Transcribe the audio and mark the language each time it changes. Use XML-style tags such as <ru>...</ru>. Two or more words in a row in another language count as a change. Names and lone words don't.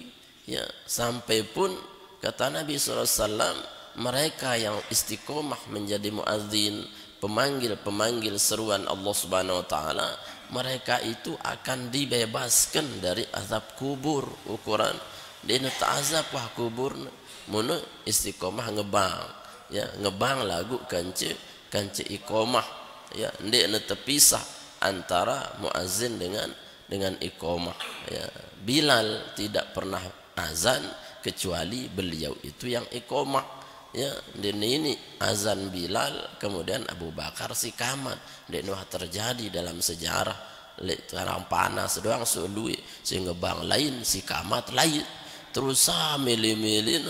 <id>Ya, sampai pun kata Nabi SAW, mereka yang istiqomah menjadi muadzin, pemanggil seruan Allah</id> <ar>سبحانه وتعالى,</ar> <id>mereka itu akan dibebaskan dari azab kubur.</id> <sas>Ukuran dia azab wah kubur mun istiqomah ngebang, ya, ngebang lagu kance iqomah.</sas> <id>Ya, ndek terpisah antara muazzin dengan iqomah. Ya, Bilal tidak pernah azan kecuali beliau itu yang iqomah. Ya, ini azan Bilal, kemudian Abu Bakar sikamat. Ndek terjadi dalam sejarah. Sekarang</id> <sas>panas doang sului</sas> <id>sehingga bang lain sikamat lain terus milih-milih.</id>